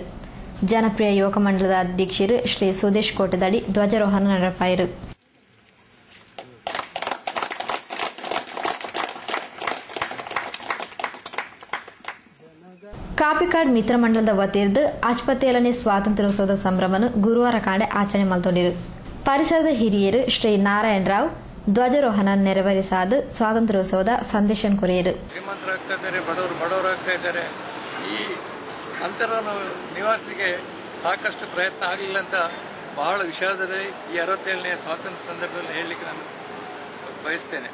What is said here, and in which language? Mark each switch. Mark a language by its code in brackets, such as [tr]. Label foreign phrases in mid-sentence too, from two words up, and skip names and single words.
[tcy] ಜನಪ್ರಿಯ ಯುವಕ ಮಂಡಲದ ಅಧ್ಯಕ್ಷರು ಶ್ರೀ ಸುದೇಶ್ ಕೋಟೆದಡಿ ಧ್ವಜಾರೋಹಣ ನಡೆಪಾಯಿರು. ಕಾಪಿಕಾಡ್ ಮಿತ್ರ ಮಂಡಲದ ವತಿರ್ದು 87ನೇ ಸ್ವಾತಂತ್ರ್ಯೋತ್ಸವದ ಸಂಭ್ರಮವನ್ನು ಗುರುವಾರ ಕಾಂಡೆ ಆಚರಣೆ ಮಲ್ತೊಂಡಿರು. ಪರಿಸರದ ಹಿರಿಯರು ಶ್ರೀ ನಾರಾಯಣ ರಾವ್ ಧ್ವಜಾರೋಹಣ ನೆರವೇರಿಸಾದ ಸ್ವಾತಂತ್ರ್ಯೋತ್ಸವದ ಸಂದೇಶ ಕೊರೆಯರು. [kn] ಶ್ರೀಮಂತರಾಗ್ತಾ ಇದ್ದಾರೆ, ಬಡವರಾಗ್ತಾ ಇದ್ದಾರೆ. ಈ ಅಂತರ ನಿವಾರಿಸಲಿಕ್ಕೆ ಸಾಕಷ್ಟು ಪ್ರಯತ್ನ ಆಗಲಿಲ್ಲ ಅಂತ ಬಹಳ ವಿಷಾದದಲ್ಲಿ ಈ 67ನೇ ಸ್ವಾತಂತ್ರ್ಯ ಸಂದರ್ಭದಲ್ಲಿ ಹೇಳಲಿಕ್ಕೆ ನಾನು ಬಯಸ್ತೇನೆ.